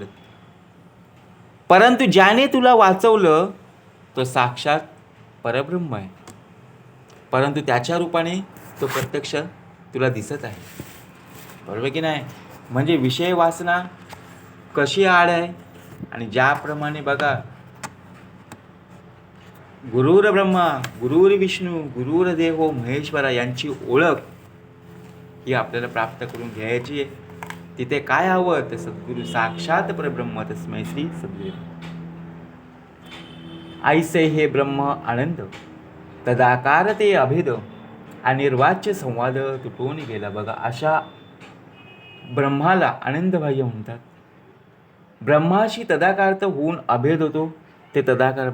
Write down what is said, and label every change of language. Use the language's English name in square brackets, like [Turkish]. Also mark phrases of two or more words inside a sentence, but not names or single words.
[Marathi] परंतु ज्याने तुला वाचवलं तो साक्षात परब्रह्म आहे, परंतु त्याच्या रूपाने तो प्रत्यक्ष तुला दिसत आहे, बरोबर की नाही. म्हणजे विषय वासना कशी आड आहे. आणि ज्याप्रमाणे बघा [Sanskrit] गुरुर ब्रह्मा गुरुर विष्णू गुरुर देवो महेश्वरा [Marathi] यांची ओळख ही आपल्याला प्राप्त करून घ्यायची आहे. तिथे काय हवं तर [Sanskrit] सद्गुरू साक्षात परब्रह्म तस्मै श्री सद्गुरू. [Marathi] ऐसे हे ब्रह्म आनंद तदाकार ते अभेद, अनिर्वाच्य संवाद तुटून गेला. बघा अशा ब्रह्माला आनंदबाह्य म्हणतात. ब्रह्माशी तदाकार होऊन अभेद होतो, ते तदाकार.